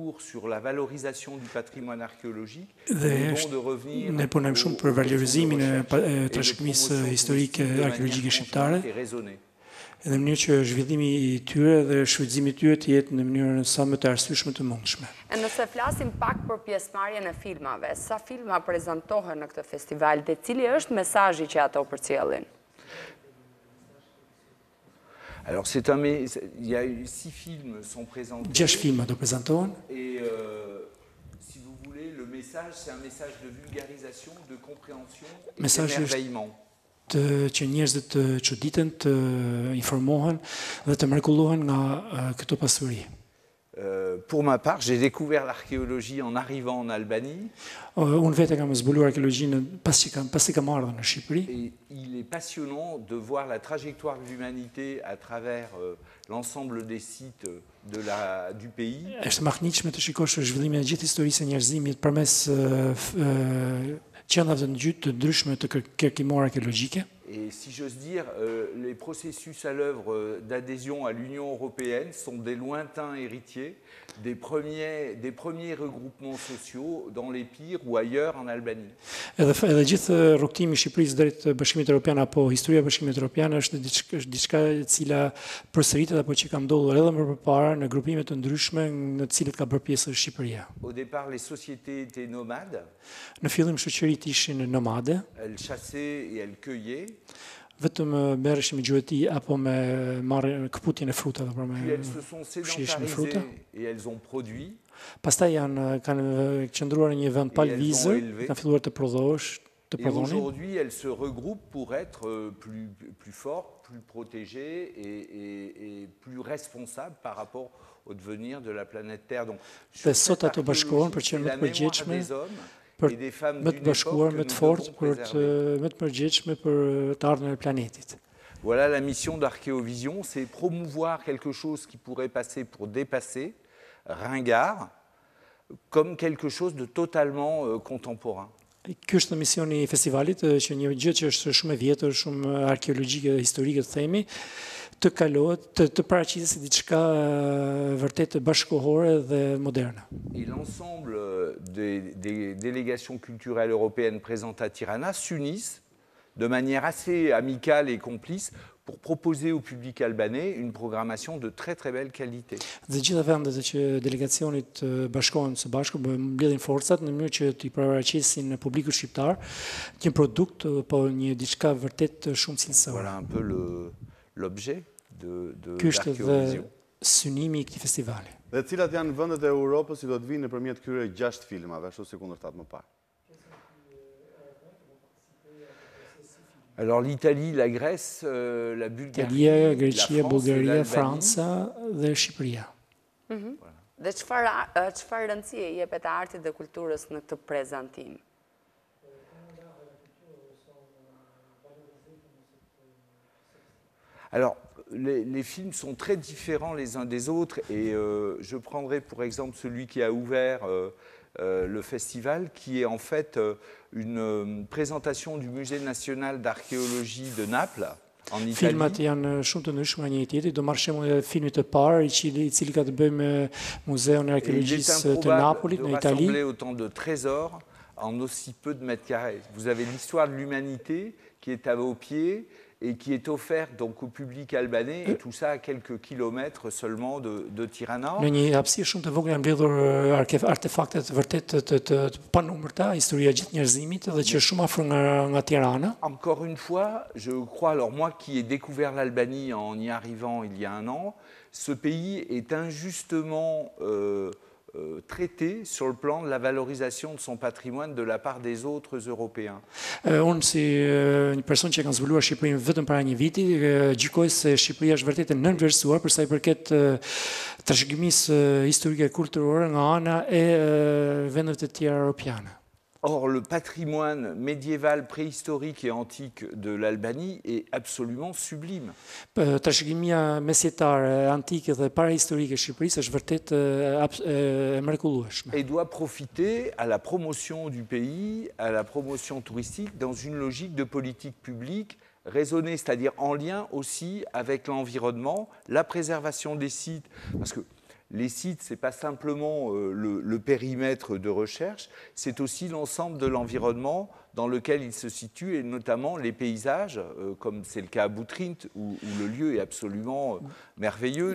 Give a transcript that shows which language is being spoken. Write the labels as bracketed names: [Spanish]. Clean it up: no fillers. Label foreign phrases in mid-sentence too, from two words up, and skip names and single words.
[Albanian] Dhe ne punojmë shumë për valorizimin e trashëgimisë historike arkeologjike shqiptare. Dhe në mënyrë që zhvillimi i tyre dhe shfrytëzimi i tyre të jetë në mënyrën sa më të arsyeshme të mundshme. Nëse flasim pak për pjesëmarrjen e filmave, sa filma prezantohen në këtë festival dhe cili është mesazhi që ato përcjellin? [French] Alors, il y a 6 films sont présentés. [Albanian] 6 filma do prezantohen. [French] Et si vous voulez, le message, c'est un message de vulgarisation, de compréhension et d'émerveillement. [Albanian] Që njerëzit të çuditen, të informohen dhe të mrekullohen nga këto pasuri. [French] Pour ma part, j'ai découvert l'archéologie en arrivant en Albanie. [Albanian] Unë vetë kam zbuluar arkeologjinë pasi kam ardhur në Shqipëri. [French] Et il est passionnant de voir la trajectoire de l'humanité à travers l'ensemble des sites du pays. [Albanian] Është mahniqme të shikosh zhvillimin e gjithë historisë së njerëzimit përmes qendrave të ndryshme të kërkimore arkeologjike. [French] Et si j'ose dire, les processus à l'œuvre d'adhésion à l'Union européenne sont des lointains héritiers des premiers regroupements sociaux dans l'Épire ou ailleurs en Albanie. [Albanian] Edhe gjithë rrugtimi i Shqipërisë drejt Bashkimit Evropian apo historia e Bashkimit Evropian është diçka e cila përsëritet apo që ka ndodhur edhe më përpara në grupime të ndryshme në të cilët ka bërë pjesë Shqipëria. [French] Au départ, les sociétés étaient nomades. [Albanian] Në fillim shoqëritë ishin nomade. [French] Elles chassaient et elles cueillaient. [Albanian] Vetëm merreshin me gjueti apo me këputjen e frutave apo me [French] elles se sont sédentarisées et elles ont produit. [Albanian] Pastaj kanë qëndruar në një vend pa lëvizje, kanë filluar të prodhonin. [French] Aujourd'hui, elles se regroupent pour être plus fortes, plus protégées et plus responsables par rapport au devenir de la planète Terre. Donc, [Albanian] sot ato bashkohen për që më të përgjithshme, më të bashkuar, më të fortë, më të përgjithshme për të ardhmen e planetit. [French] Voilà la mission d'Archéovision, c'est promouvoir quelque chose qui pourrait passer pour dépassé, ringard, comme quelque chose de totalement contemporain. [Albanian] Ky është misioni i festivalit, që një gjë që është shumë e vjetër, shumë arkeologjike dhe historike të themi, të kalohet, të paraqisë si diçka vërtet bashkëkohore dhe moderne. [French] Et l'ensemble des délégations culturelles européennes présentes à Tirana s'unissent de manière assez amicale et complice pour proposer au public albanais une programmation de très belle qualité. [Albanian] Dhe gjitha vendet që delegacionit bashkohen së bashku, mbledhin forcat në mënyrë që t'i paraqisin publikut shqiptar një produkt, po një diçka vërtet shumë cilësore. [French] Voilà un peu l'objet de [Albanian] Ky është edhe synimi I këtij festivali. Dhe cilat janë vendet e Europës që do të vinë nëpërmjet këtyre 6 filmave, ashtu si kundërtat më parë? [French] Alors l'Italie, la Grèce, la Bulgarie, [Albanian] Italia, Greqia, Bullgaria, Franca dhe Shqipëria. Dhe çfarë rëndësie jepet artit dhe kulturës në këtë prezantim? [French] Alors, les films sont très différents les uns des autres et je prendrai pour exemple celui qui a ouvert le festival, qui est en fait une présentation du Musée national d'archéologie de Naples, en Italie. [Albanian] Filmat janë shumë të ndryshme nga njëri tjetri. Do marr shembull e filmit të parë, I cili ka të bëjë me Muzeun e Arkeologjisë të Napolit në Itali. [French] Rassembler autant de trésors en aussi peu de mètres carrés. Vous avez l'histoire de l'humanité qui est à vos pieds et qui est offerte donc au public albanais, et tout ça à quelques kilomètres seulement de Tirana. [Albanian] Në një hapësirë shumë të vogël janë mbledhur artefakte të vërtet të panumërta, historia e gjithë njerëzimit dhe që është shumë afër nga Tirana. [French] Encore une fois, je crois, alors moi qui ai découvert l'Albanie en y arrivant il y a un an, ce pays est injustement traité sur le plan de la valorisation de son patrimoine de la part des autres Européens. [Albanian] Unë si një person që ka zbuluar Shqipërinë vetëm para një viti, gjykoj se Shqipëria është vërtet e nënvlerësuar për sa I përket trashëgimisë historike e kulturore nga ana e vendeve të tjera europiane. [French] Or, le patrimoine médiéval, préhistorique et antique de l'Albanie est absolument sublime. [Albanian] Trashëgimia mesjetare, antike dhe parahistorike e Shqipërisë është vërtet e mrekullueshme. [French] Et doit profiter à la promotion du pays, à la promotion touristique, dans une logique de politique publique raisonnée, c'est-à-dire en lien aussi avec l'environnement, la préservation des sites, parce que les sites, ce n'est pas simplement le périmètre de recherche, c'est aussi l'ensemble de l'environnement dans lequel il se situe, et notamment les paysages, comme c'est le cas à Butrint, où le lieu est absolument merveilleux.